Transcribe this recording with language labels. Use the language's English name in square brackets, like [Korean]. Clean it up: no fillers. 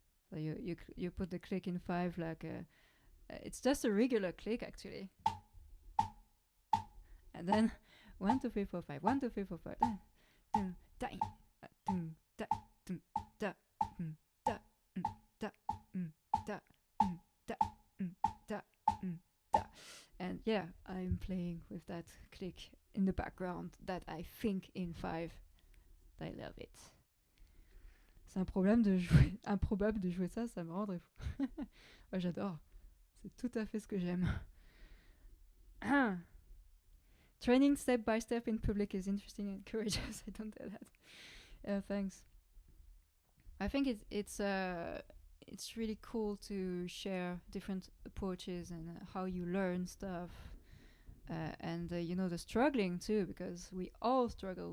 [English] So you put the click in 5 like it's just a regular click actually, and then 1 2 3 4 5 1 2 3 4 5 dum, da, dum, da, dum, da, da, da, da, da, da, da. And yeah, I'm playing with that click in the background that I think in 5. I love it. [French] C'est improbable de jouer ça, ça me rendrait fou. Moi j'adore. C'est tout à fait ce que j'aime. [English] Training step by step in public is interesting and courageous. I don't do that. Thanks. I think it's really cool to share different approaches and how you learn stuff, and the struggling too, because we all struggle.